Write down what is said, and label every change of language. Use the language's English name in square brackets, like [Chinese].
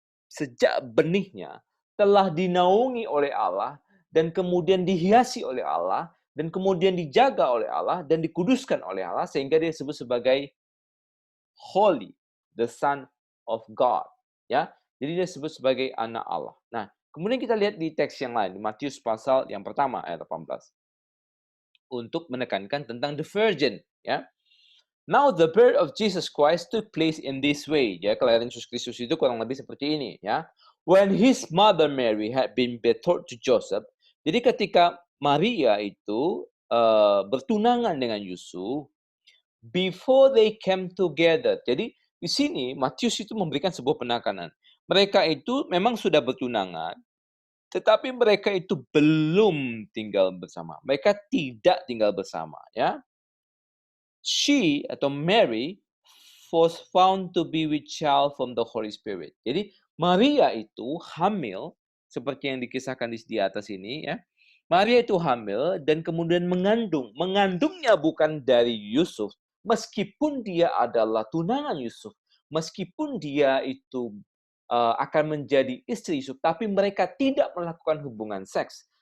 [Indonesian] sejak benihnya telah dinaungi oleh Allah dan kemudian dihiasi oleh Allah dan kemudian dijaga oleh Allah dan dikuduskan oleh Allah sehingga dia disebut sebagai [English] holy, the Son of God, [Indonesian] ya. Jadi dia disebut sebagai anak Allah. Nah, kemudian kita lihat di teks yang lain, di Matius pasal yang pertama ayat 18. Untuk menekankan tentang [English] the virgin, [Indonesian] ya. [English] Now the birth of Jesus Christ took place in this way. [Indonesian] Ya, kelahiran Yesus Kristus itu kurang lebih seperti ini, ya. [English] When his mother Mary had been betrothed to Joseph. [Indonesian] Jadi ketika Maria itu bertunangan dengan Yusuf, [English] before they came together. [Indonesian] Jadi di sini Matius itu memberikan sebuah penekanan. Mereka itu memang sudah bertunangan, tetapi mereka itu belum tinggal bersama. Mereka tidak tinggal bersama, ya. [English] She atau Mary was found to be with child from the Holy Spirit. [Indonesian] Jadi Maria itu hamil seperti yang dikisahkan di atas ini, ya. Maria itu hamil dan kemudian mengandung. Mengandungnya bukan dari Yusuf, meskipun dia adalah tunangan Yusuf, meskipun dia itu akan menjadi istri Yusuf, tapi mereka tidak melakukan hubungan seks.